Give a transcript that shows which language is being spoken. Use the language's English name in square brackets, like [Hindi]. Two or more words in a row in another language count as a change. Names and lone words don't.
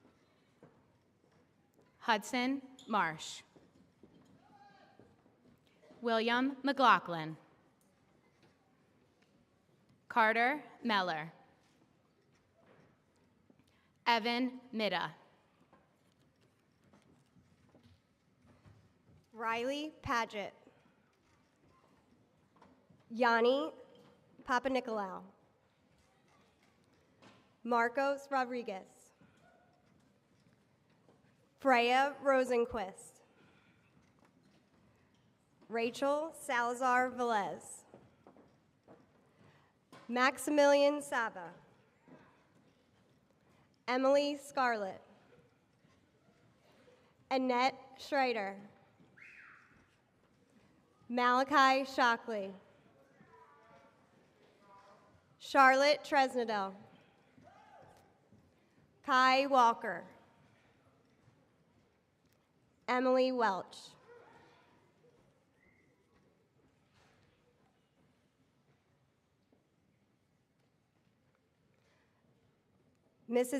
[English] Hudson Marsh. William McLaughlin. Carter Meller. Evan Midda. Riley Paget. Yanni Papanikolaou. Marcos Rodriguez. Freya Rosenquist. Rachel Salazar Velez. Maximilian Saba. Emily Scarlett. Annette Schrader. Malachi Shockley. Charlotte Tresnadell. Kai Walker. Emily Welch. Mrs.